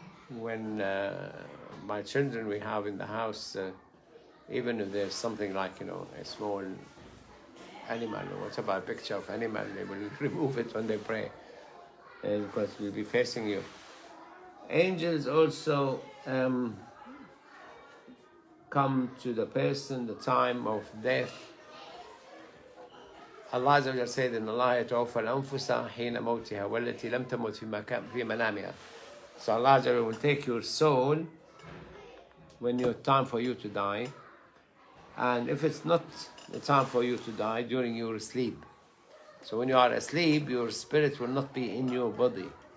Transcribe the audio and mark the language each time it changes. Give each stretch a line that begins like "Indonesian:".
English: When my children we have in the house, even if there's something like, a small animal or whatever, a picture of animal, they will remove it when they pray, because we'll be facing you. Angels also come to the person the time of death. Allah Azza wa Jalla said in Allah
Arabic: يتوفى الأنفس حين موتها والتي لم تمت في منامها.
English: So Allah Azza wa Jalla will take your soul when it's time for you to die, and if it's not the time for you to die, during your sleep. So when you are asleep, your spirit will not be in your body.